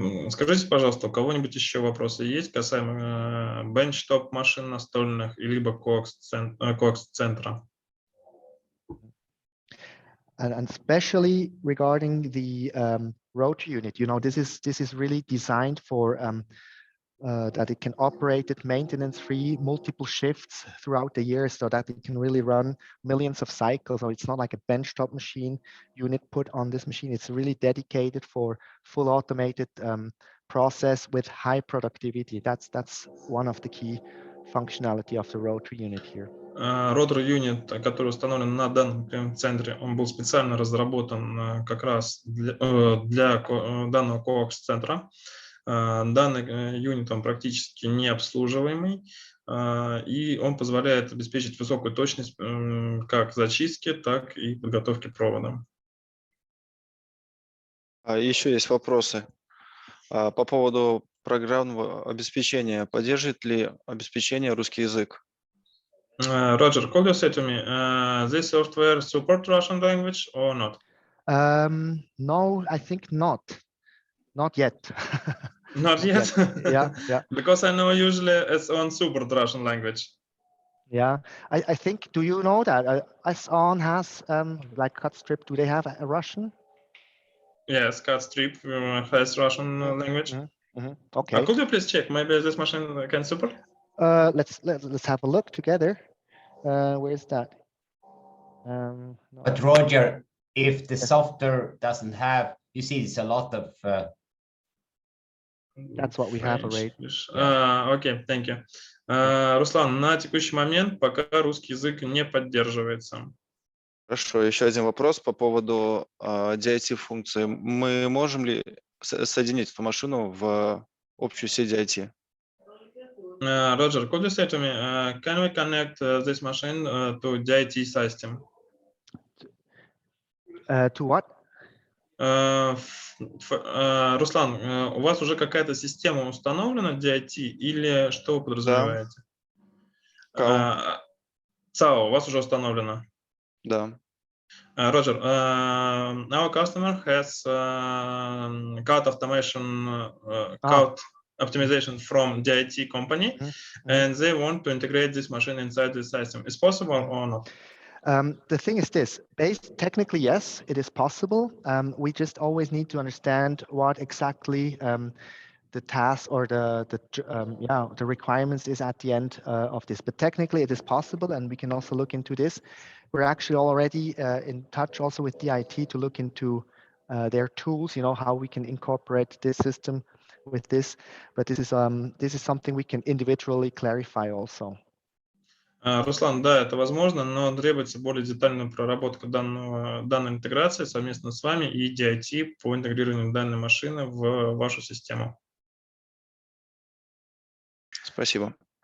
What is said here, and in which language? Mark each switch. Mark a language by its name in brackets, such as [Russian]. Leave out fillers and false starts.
[Russian] Скажите, пожалуйста, у кого-нибудь еще вопросы есть касаемо бенчтоп машин настольных либо CoaxCenter? [English] And especially regarding the rotary unit, this is really designed for that it can operate it maintenance-free, multiple shifts throughout the year, so that it can really run millions of cycles. So it's not like a benchtop machine unit put on this machine. It's really dedicated for full automated process with high productivity. That's one of the key functionality of the rotary unit here. [Russian] Ротор юнит, который установлен на данном центре, он был специально разработан как раз для данного CoaxCenter. Данный юнит он практически необслуживаемый, и он позволяет обеспечить высокую точность как зачистки, так и подготовки провода. Еще есть вопросы по поводу программного обеспечения. Поддерживает ли обеспечение русский язык? [English] Roger, could you say to me, this software support Russian language or not? No, I think not. Not yet. Not yet? Yeah. Because I know usually it's on support Russian language. Yeah, I think, do you know that S-On has, like CoaxStrip, do they have a Russian? Yes, CoaxStrip has Russian language. Okay. Could you please check? Maybe this machine can support? Let's have a look together. Where is that? No. But Roger, if the software doesn't have, you see, it's a lot of. That's what we have already. Okay, thank you. [Russian] Руслан, на текущий момент пока русский язык не поддерживается. Хорошо, еще один вопрос по поводу DIT-функции. Мы можем ли соединить эту машину в общую сеть DIT? [English] Roger, could you say to me, can we connect this machine to DIT system? To what? [Russian] Руслан, у вас уже какая-то система установлена DIT или что вы подразумеваете? ЦАО у вас уже установлено? Да. [English] Roger, our customer has cloud optimization from DIT company, and they want to integrate this machine inside the system. Is possible or not? The thing is this, technically, yes, it is possible. We just always need to understand what exactly the task or the requirements is at the end of this. But technically, it is possible, and we can also look into this. We're actually already in touch also with DIT to look into their tools, how we can incorporate this system with this. But this is something we can individually clarify also. [Russian] Руслан, да, это возможно, но требуется более детальная проработка данной интеграции совместно с вами и DIT по интегрированию данной машины в вашу систему. Спасибо.